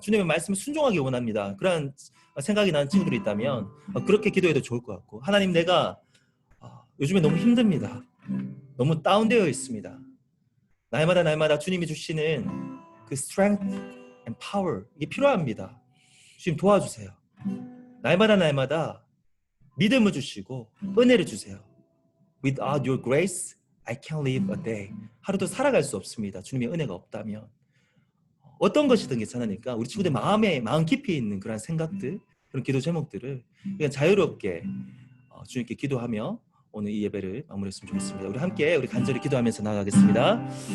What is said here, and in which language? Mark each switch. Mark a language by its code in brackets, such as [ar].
[ko] 주님의 말씀에 순종하길 원합니다. 그런 생각이 나는 친구들이 있다면 그렇게 기도해도 좋을 것 같고 하나님 내가 요즘에 너무 힘듭니다. 너무 다운되어 있습니다. 날마다 주님이 주시는 그 [en] strength and power [ko] 이게 필요합니다. 주님 도와주세요. 날마다 믿음을 주시고 은혜를 주세요. [en] Without your grace, I can't live a day. [ko] 하루도 살아갈 수 없습니다. 주님의 은혜가 없다면. 어떤 것이든 괜찮으니까 우리 친구들 마음 깊이 있는 그런 생각들, 그런 기도 제목들을 그냥 자유롭게 주님께 기도하며 오늘 이 예배를 마무리했으면 좋겠습니다. 우리 함께 우리 간절히 기도하면서 나가겠습니다.